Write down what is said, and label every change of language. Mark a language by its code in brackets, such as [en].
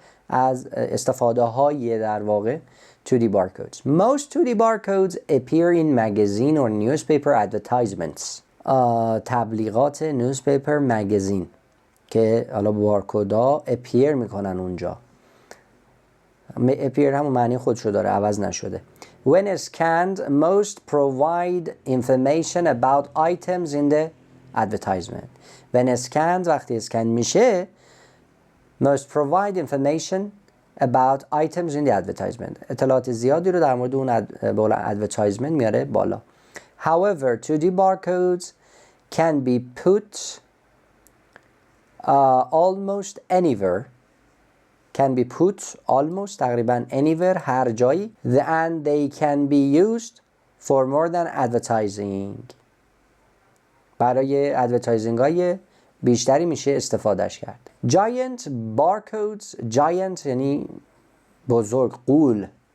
[fa] استفاده های در واقع 2D barcodes. [en] Most 2D barcodes appear in magazine or newspaper advertisements. [fa] تبلیغات newspaper magazine که حالا بارکودا appear میکنن اونجا. appear همون معنی خودشو داره، عوض نشده. [en] When scanned, most provide information about items in the advertisement. When scanned [fa] وقتی اسکن میشه [en] most provide information about items in the advertisement. [fa] اطلاعات زیادی رو در مورد اون advertisement میاره بالا. [en] However, 2D barcodes can be put almost anywhere. Can be put almost تقریبا anywhere [fa] هر جایی. [en] And they can be used for more than advertising. [fa] برای ادورتایزینگ های بیشتری میشه استفادهش کرد. [en] Giant barcodes. [fa] Giant یعنی بزرگ، غول.